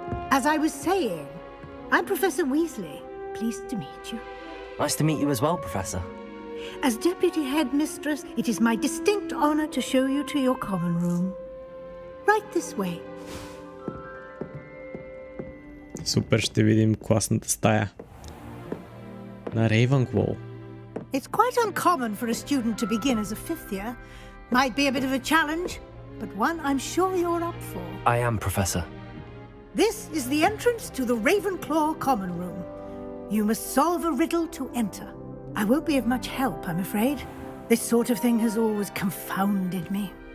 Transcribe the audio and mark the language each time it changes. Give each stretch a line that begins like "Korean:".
English: As I was saying, I'm Professor Weasley. Pleased to meet you. Nice to meet you as well, Professor. As Deputy Headmistress, it is my distinct honor to show you to your common room. Right this way.
Bulgarian: Супер, ще видим класната стая на Ravenclaw.
English: It's quite uncommon for a student to begin as a fifth year. Might be a bit of a challenge, but one I'm sure you're up for. I am, Professor. This is the entrance to the Ravenclaw common room. You must solve a riddle to enter. I won't be of much help, I'm afraid. This sort of thing has always confounded me.